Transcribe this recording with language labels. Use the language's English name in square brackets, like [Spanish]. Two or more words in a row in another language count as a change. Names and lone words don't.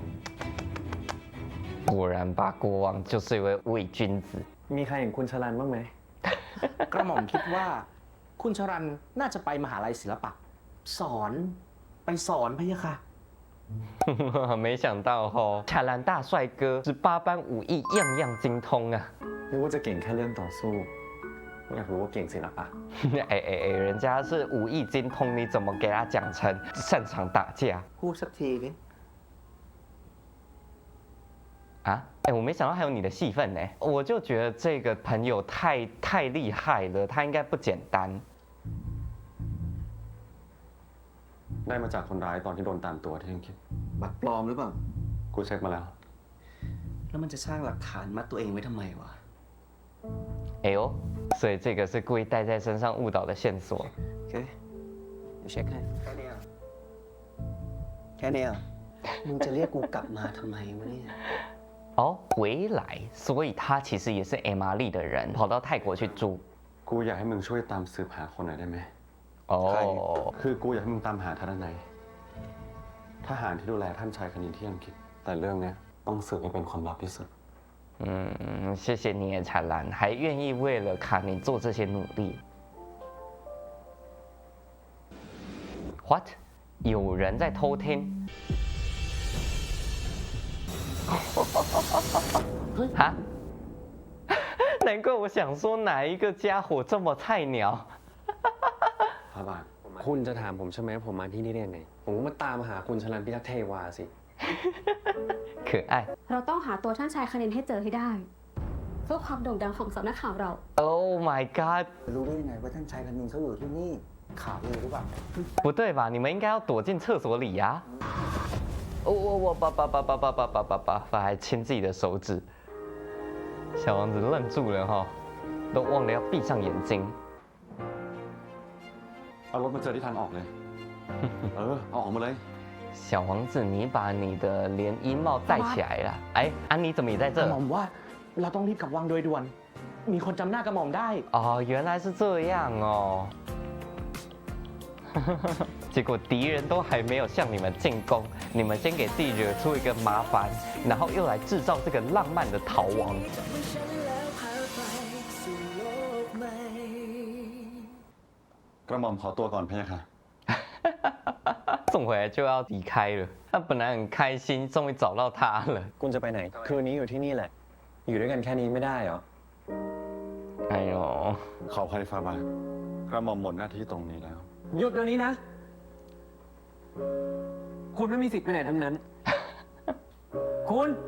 [Chinese] 果然吧，国王就是一位伪君子。 [Thai] มีใครเห็นคุณชลันบ้างไหม กระหม่อมคิดว่า คุณชรันน่าจะไปมหาลัยศิลปะ ไปสอนพะยะค่ะ [Chinese] 没想到哈，卡兰大帅哥18般武艺样样精通啊！ [Thai] นึกว่าจะเก่งแค่เรื่องต่อสู้อยากรู้ว่าเก่งศิลปะ [Chinese] 人家是武艺精通，你怎么给他讲成擅长打架 [Thai] พูดสักทีนี่ 啊？ [Chinese] 我没想到还有你的戏份呢，我就觉得这个朋友太厉害了，他应该不简单。 [Thai] ได้มาจากคนร้ายตอนที่โดนตามตัวที่ยังคิด บัตรปลอมหรือเปล่า กูเช็คมาแล้ว แล้วมันจะสร้างหลักฐานมัดตัวเองไว้ทำไมวะ [Chinese] 哎呦，所以这个是故意带在身上误导的线索。 [Thai] โอเคเดี๋ยวเช็คให้แค่นี้มึงจะเรียกกูกลับมาทำไมวะเนี่ย [Chinese] 哦，回来，所以他其实也是เอมารี的人，跑到泰国去住。 [Thai] กูอยากให้มึงช่วยตามสืบหาคนหน่อยได้ไหม 哦， คือกูอยากให้มึงตามหาท่านในทหารที่ดูแลท่านชายคณินที่ยังคิด แต่เรื่องเนี้ยต้องสืบให้เป็นความลับที่สุด [Chinese] 谢谢你，灿烂，还愿意为了卡宁做这些努力。What？有人在偷听？哈？难怪我想说哪一个家伙这么菜鸟。 [Thai] พระบาทคุณจะถามผมใช่ไหมผมมาที่นี่ได้ยังไงผมก็มาตามหาคุณชลันพิทักษ์เทวาสิ [Chinese] 可爱。 [Thai] เราต้องหาตัวท่านชายคณินให้เจอให้ได้เพื่อความโด่งดังของสำนักข่าวเรา [English] Oh my god！ [Thai] รู้ได้ยังไงว่าท่านชายคณินเขาอยู่ที่นี่ข่าวเลยหรือเปล่า [Chinese] 不对吧？你们应该要躲进厕所里呀、我还牵自己的手指，小王子愣住了哈，都忘了要闭上眼睛。 [Thai] เอารถมาเจอที่ทางออกเลย เอาออกมาเลย [Chinese] 小王子，你把你的连衣帽戴起来了。哎，安妮怎么也在 [Thai] กระ [Chinese] 这 [Thai] หม่อ？มว่าเราต้องรีบกลับวังโดยด่วน มีคนจำหน้ากระหม่อมได้ [Chinese] 哦，原来是这样哦。结果敌人都还没有向你们进攻，你们先给自己惹出一个麻烦，然后又来制造这个浪漫的逃亡。 [Thai] กระหม่อมขอตัวก่อนพะยะค่ะ [Chinese] 送回来就要离开了，他本来很开心，终于找到他了。 [Thai] คุณจะไปไหนคืนนี้อยู่ที่นี่แหละ อยู่ด้วยกันแค่นี้ไม่ได้เหรอ 哎呦， ขออภัยฟาบาทกระหม่อมหมดหน้าที่ตรงนี้แล้ว หยุดเดี๋ยวนี้นะ คุณไม่มีสิทธิ์ไปไหนทั้งนั้น คุณ